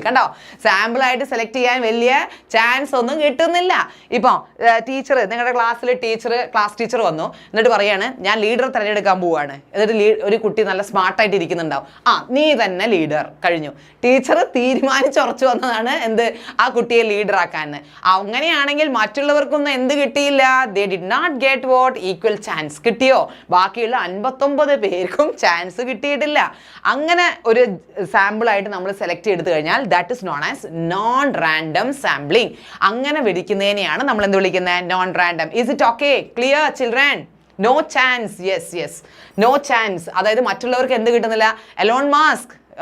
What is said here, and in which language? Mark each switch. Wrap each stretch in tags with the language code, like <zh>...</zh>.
<ml>കണ്ടോ, സാമ്പിൾ ആയിട്ട് സെലക്ട് ചെയ്യാൻ വലിയ ചാൻസ് ഒന്നും കിട്ടുന്നില്ല. ഇപ്പം ടീച്ചർ, നിങ്ങളുടെ ക്ലാസ്സിൽ ക്ലാസ് ടീച്ചർ വന്നു, എന്നിട്ട് പറയാണ് ഞാൻ ലീഡർ തിരഞ്ഞെടുക്കാൻ പോവുകയാണ്. എന്നിട്ട് ഒരു കുട്ടി നല്ല സ്മാർട്ടായിട്ട് ഇരിക്കുന്നുണ്ടാവും, നീ തന്നെ ലീഡർ, കഴിഞ്ഞു. ടീച്ചർ തീരുമാനിച്ചുറച്ചു വന്നതാണ് എന്ത്, ആ കുട്ടിയെ ലീഡറാക്കാൻ. അങ്ങനെയാണെങ്കിൽ മറ്റുള്ളവർക്കൊന്നും എന്ത് കിട്ടിയില്ല,</ml> <en>they did not get what, equal chance.</en> <ml>കിട്ടിയോ, ബാക്കിയുള്ള 59 പേർക്കും ചാൻസ് കിട്ടിയിട്ടില്ല. അങ്ങനെ ഒരു സാമ്പിൾ ആയിട്ട് നമ്മൾ സെലക്ട് ചെയ്ത് കഴിഞ്ഞാൽ</ml> <en>That is known as non random sampling.</en> <ml>അങ്ങനെ വിളിക്കുന്നതിനെയാണ് നമ്മൾ എന്ത് വിളിക്കുന്നത്, non random.</ml> <en>Is it okay, clear children? No chance, yes, no chance.</en> <ml>അതായത് മറ്റുള്ളവർക്ക് എന്ത് കിട്ടുന്നില്ല, എലോൺ മാസ്ക്.</ml>